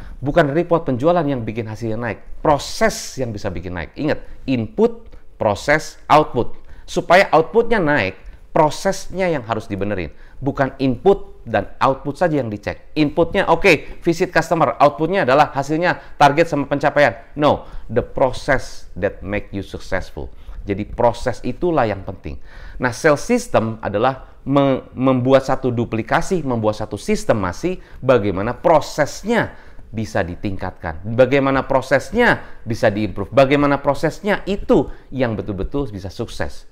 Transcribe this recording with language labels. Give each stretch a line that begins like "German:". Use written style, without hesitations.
Indonesian: Bukan report penjualan yang bikin hasilnya naik. Proses yang bisa bikin naik. Ingat, input, proses, output. Supaya outputnya naik, prosesnya yang harus dibenerin. Bukan input dan output saja yang dicek. Inputnya oke, visit customer. Outputnya adalah hasilnya target sama pencapaian.
English: No, the process that make you successful.
Indonesian: Jadi proses itulah yang penting. Nah, sales system adalah membuat satu duplikasi, membuat satu sistem masih bagaimana prosesnya bisa ditingkatkan. Bagaimana prosesnya bisa diimprove. Bagaimana prosesnya itu yang betul-betul bisa sukses.